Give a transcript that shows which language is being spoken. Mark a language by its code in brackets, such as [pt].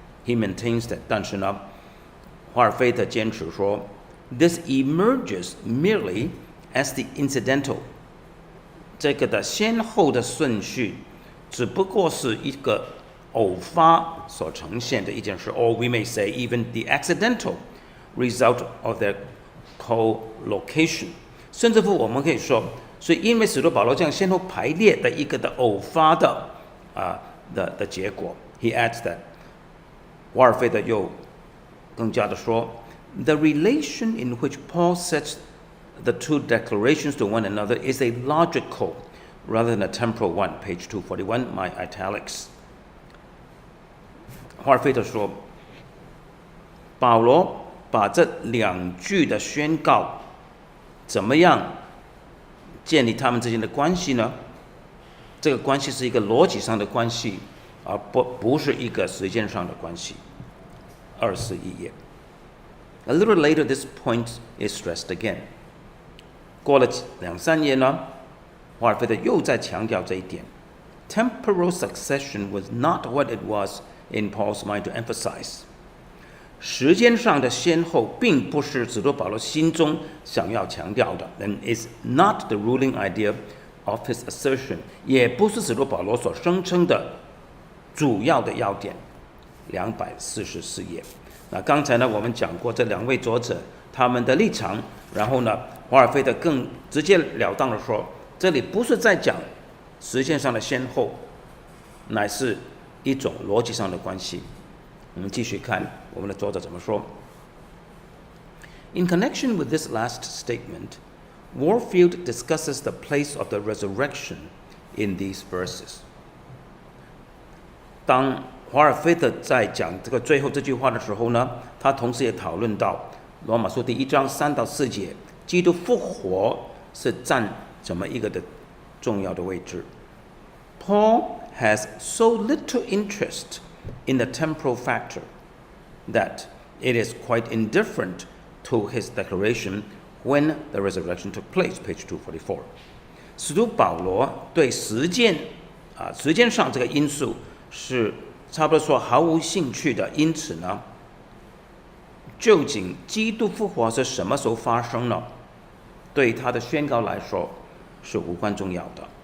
[en] He maintains that， [zh] 但是呢，华尔菲特坚持说 [en] ，this emerges merely as the incidental。 [zh] 这个的先后的顺序，只不过是一个偶发所呈现的一件事 ， [en] or we may say even the accidental result of their co-location。 [zh] 甚至乎我们可以说，所以因为使徒保罗这样先后排列的一个的偶发的的结果 [en] ，he adds that， [zh] 华尔菲特又更加的说 [en] ，the relation in which Paul sets the two declarations to one another is a logical rather than a temporal one. Page 241, my italics. [zh] 华尔菲特说，保罗把这两句的宣告怎么样建立他们之间的关系呢？这个关系是一个逻辑上的关系，而不是一个时间上的关系。 21页。 [en] A little later, this point is stressed again. [zh] 过了2-3页呢，华尔菲特又在强调这一点。 [en] Temporal succession was not what it was in Paul's mind to emphasize. [zh] 时间上的先后并不是使徒保罗心中想要强调的 ， [en] and is not the ruling idea of his assertion， [zh] 也不是使徒保罗所声称的主要的要点。 244页。那刚才呢，我们讲过这两位作者他们的立场，然后呢，华尔菲特更直截了当的说，这里不是在讲时间上的先后，乃是一种逻辑上的关系。我们继续看我们的作者怎么说。 [en] In connection with this last statement, Warfield discusses the place of the resurrection in these verses. [zh] 当华尔菲特在讲这个最后这句话的时候呢，他同时也讨论到罗马书第1章3到4节，基督复活是占怎么一个的重要的位置。 [en] Paul has so little interest in the temporal factor that it is quite indifferent to his declaration when the resurrection took place, page 244. [zh] 使徒保罗对时间上这个因素是差不多说毫无兴趣的，因此呢，究竟基督复活是什么时候发生呢？对他的宣告来说是无关重要的。